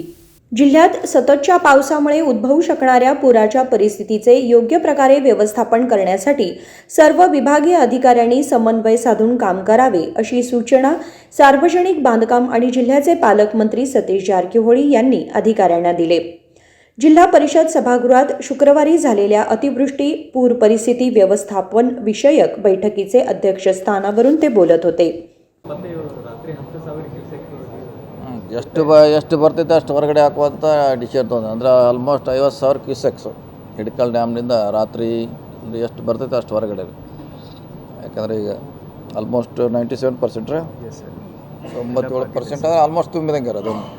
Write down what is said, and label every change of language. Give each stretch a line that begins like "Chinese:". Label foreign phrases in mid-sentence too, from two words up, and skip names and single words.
Marathi: जिल्ह्यात सततच्या पावसामुळे उद्भवू शकणाऱ्या पुराच्या परिस्थितीचे योग्य प्रकारे व्यवस्थापन करण्यासाठी सर्व विभागीय अधिकाऱ्यांनी समन्वय साधून काम करावे अशी सूचना सार्वजनिक बांधकाम आणि जिल्ह्याचे पालकमंत्री सतीश जारकीहोळी यांनी अधिकाऱ्यांना दिले. जिल्हा परिषद सभागृहात शुक्रवारी झालेल्या अतिवृष्टी पूर परिस्थिती व्यवस्थापन विषयक बैठकीचे अध्यक्षस्थानावरून ते बोलत होते.
Kannada: ಎಷ್ಟು ಬರ್ತೈತೆ ಅಷ್ಟು ಹೊರಗಡೆ ಹಾಕುವಂಥ ಡಿಸಿಷನ್ ತೊಗೊಂಡು ಅಂದರೆ ಆಲ್ಮೋಸ್ಟ್ 50,000 ಕ್ಯೂಸೆಕ್ಸು ಹಿಡ್ಕಲ್ ಡ್ಯಾಮ್ನಿಂದ ರಾತ್ರಿ ಎಷ್ಟು ಬರ್ತೈತೆ ಅಷ್ಟು ಹೊರಗಡೆ. ಯಾಕಂದರೆ ಈಗ ಆಲ್ಮೋಸ್ಟ್ 97% 97% ಅಂದರೆ ಆಲ್ಮೋಸ್ಟ್ ತುಂಬಿದಂಗೆ ಇರೋದು.